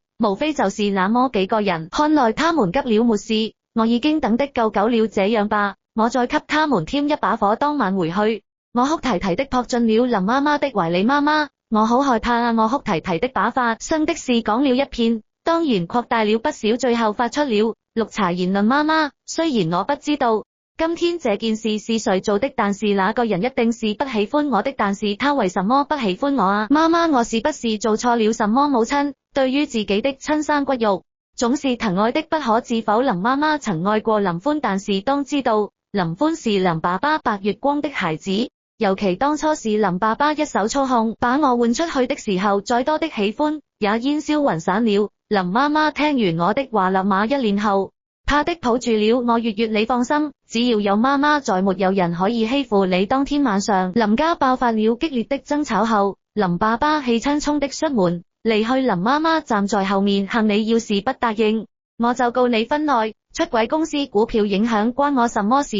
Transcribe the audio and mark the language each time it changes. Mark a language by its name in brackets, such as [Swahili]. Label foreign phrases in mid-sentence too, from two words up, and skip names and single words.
[Chinese] 無非就是那麼幾個人，看來他們急了沒事，我已經等得夠久了。這樣吧，我再給他們添一把火。當晚回去，我哭啼啼的撲進了林媽媽的懷裡。媽媽，我好害怕啊！我哭啼啼的把發生的事講了一遍，當然擴大了不少，最後發出了綠茶言論。媽媽，雖然我不知道今天這件事是誰做的，但是那個人一定是不喜歡我的。但是他為什麼不喜歡我啊？媽媽，我是不是做錯了什麼？母親對於自己的親生骨肉總是疼愛的不可置否。林媽媽曾愛過林歡，但是當知道林歡是林爸爸白月光的孩子，尤其當初是林爸爸一手操控把我換出去的時候，再多的喜歡也煙消雲散了。林媽媽聽完我的話立馬一臉後怕的抱住了我，月月你放心，只要有媽媽在，沒有人可以欺負你。當天晚上林家爆發了激烈的爭吵後，林爸爸氣冲冲的出門離去，林媽媽站在後面喊你要是不答應，我就告你婚內出軌，公司股票影響關我什麼事？